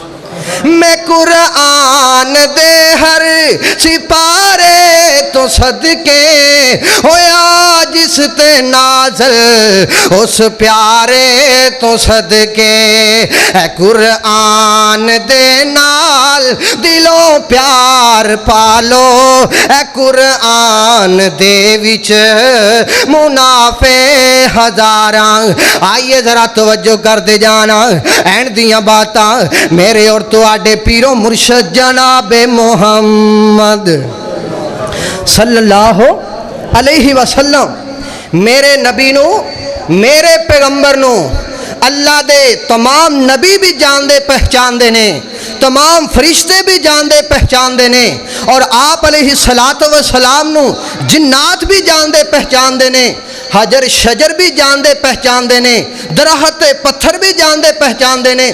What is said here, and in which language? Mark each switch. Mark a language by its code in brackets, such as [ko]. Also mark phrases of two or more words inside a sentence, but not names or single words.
[pa] میں قرآن دے ہر سپارے تو صدقے ہویا جس تے نازل اس پیارے تو صدقے ہے قرآن دے نال دلوں پیار پالو ہے قرآن دے وچ منافعے ہزاراں. آئیے ذرا توجہ کر دے جانا اینڈ دیاں باتاں میرے اور تہاڈے پیرو مرشد جنابے محمد [ar] صلى الله عليه وسلم [pa] میرے نبی نوں میرے پیغمبر نو اللہ دے تمام نبی بھی جاندے پہچاندے نے، تمام فرشتے بھی جاندے پہچاندے نے، اور آپ [ar] علیہ السلام [pa] نو جنات بھی جاندے پہچاندے نے، حجر شجر بھی جاندے پہچاندے نے، درخت پتھر بھی جاندے پہچاندے نے۔